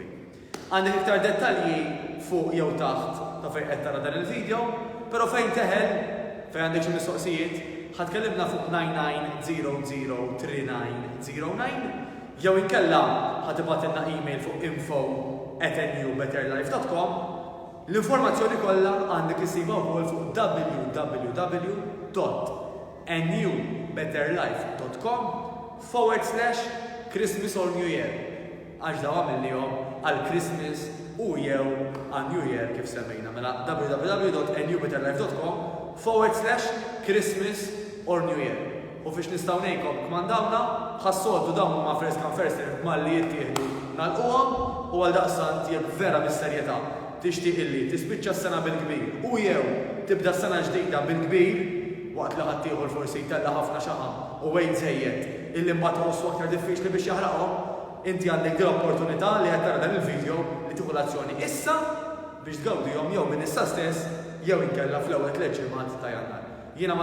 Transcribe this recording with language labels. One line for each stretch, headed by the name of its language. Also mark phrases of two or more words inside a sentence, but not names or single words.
Maltese: Għandek iktar dettalji fuq jew taħt ta' fejn qed tara dan il-video, però fejn teħel fejn għandek xi mistoqsijiet ħatkellimna fuq 99003909 jew inkella ħatibatilna email fuq info@newbetterlife.com. L-informazzjoni kollha għandek issibha wkoll fuq www.newbetterlife.com/
English: Christmas or New Year.
Maltese: Għax daw għamillihom għal Christmas u jew għal New Year kif semmejna. Mela www.newbetterlife.com/
English: Christmas or New Year.
Maltese: U fiex nistgħu ngħidkom kmandawna ħassoltu dawn huma
English: first come first
Maltese: malli jittieħdu nagħlquhom u għal daqstant jekk vera bis-serjetà tixtieq illi tispiċċa s-sena bil-kbir u jew tibda s-sena ġdida bil-kbir waqt li ħadd ieħor forsi jtella ħafna xaħa u wejn żejjed illi mbagħad ħossu aktar diffiċli biex jaħraqhom, inti għandek din l-opportunità li qed tara dan il-video li tieħu l-azzjoni issa biex tgawdihom jew minn issa stess jew inkella fl-ewwel 3 ġimgħat ta' Jannar.